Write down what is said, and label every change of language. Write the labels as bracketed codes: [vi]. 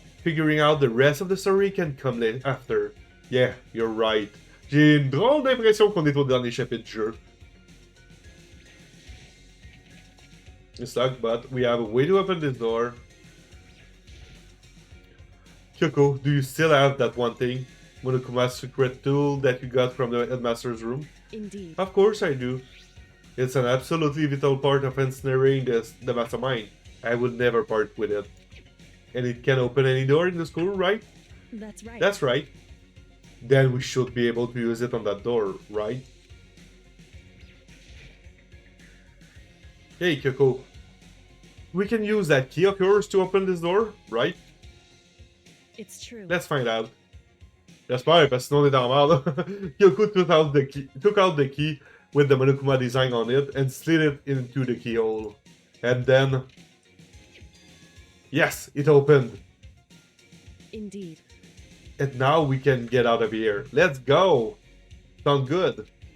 [en] Figuring out the rest of the story can come after. Yeah, you're right. [fr] J'ai une drôle d'impression qu'on est au dernier chapitre du jeu. [en] It's locked, but we have a way to open this door. Kyoko, do you still have that one thing? Monokuma's secret tool that you got from the headmaster's room? Indeed. Of course I do. It's an absolutely vital part of ensnaring the mastermind. I would never part with it. And it can open any door in the school, right? That's right. That's right. Then we should be able to use it on that door, right? Hey, Kyoko. We can use that key of yours to open this door, right? It's true. Let's find out. [fr] J'espère, parce que sinon on est dans la merde. [en] Kyoko took out the key with the Monokuma design on it and slid it into the keyhole. And then... Yes, it opened. Indeed. And now we can get out of here. Let's go! Sound good.